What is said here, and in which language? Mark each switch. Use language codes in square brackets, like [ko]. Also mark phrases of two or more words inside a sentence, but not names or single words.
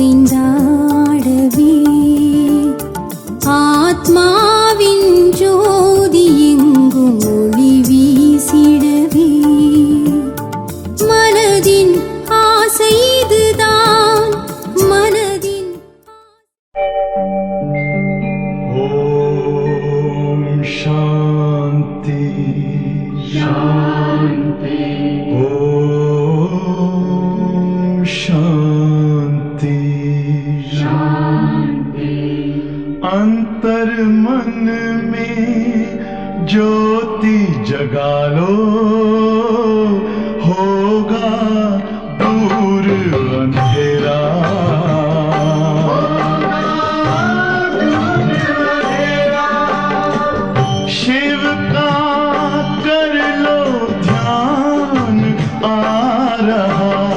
[ta] கொண்டாடவே ஆத்மாவின் ஜோதி எங்கும் ஒளி வீசிடவே மனதின் ஆசை இதுதான் மனதின் [hi] ओम शांति शांति ओम शांति शांति अंतर मन में ज्योति जगा लो होगा दूर अंधेरा शिव का कर लो ध्यान आ रहा